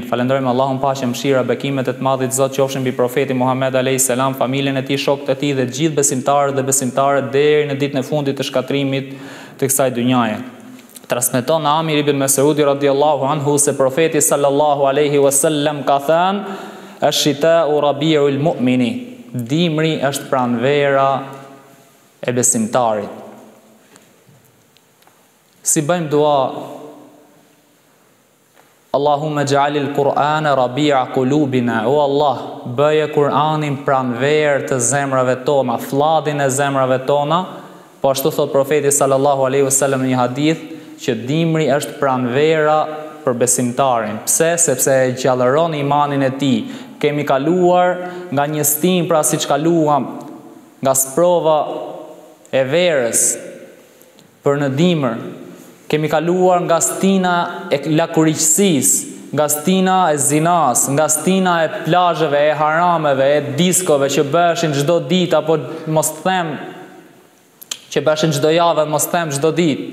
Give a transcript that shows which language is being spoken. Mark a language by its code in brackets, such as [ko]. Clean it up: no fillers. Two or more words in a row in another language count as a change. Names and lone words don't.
[sq] Falenderojmë Allahun, paqja, mëshira, bekimet e të Madhit Zot qofshin mbi profetin Muhammed [ar] عليه السلام, [sq] familjen e tij, shokët e tij dhe të gjithë besimtarët dhe besimtarët deri në ditën e fundit të shkatrimit të kësaj dynjaje. Transmeton Amir ibn Mas'udi [ar] رضي الله عنه [sq] se profeti [ar] صلى الله عليه وسلم [sq] ka thënë: [ar] "الشتاء ربيع المؤمن." [sq] Dimri është pranvera e besimtarit. Si bëjmë dua: [ar] اللهم اجعل القرآن ربيع قلوبنا. [sq] O Allah, bëje Kur'anin pranverë të zemrave tona, fladin e zemrave tona. Po ashtu thot profeti [ar] صلى الله عليه وسلم [sq] në një hadith që dimri është pranvera për besimtarin. Pse? Sepse e gjallëron imanin e tij. kemi kaluar nga një stim, pra siç kaluam nga sprova e verës për në dimër, kemi kaluar nga stina e lakuriqësisë, nga stina e zinas, nga stina e plazheve, e harameve, e diskove që bëshin çdo ditë, apo mos them që bëshin çdo javë, mos them çdo ditë.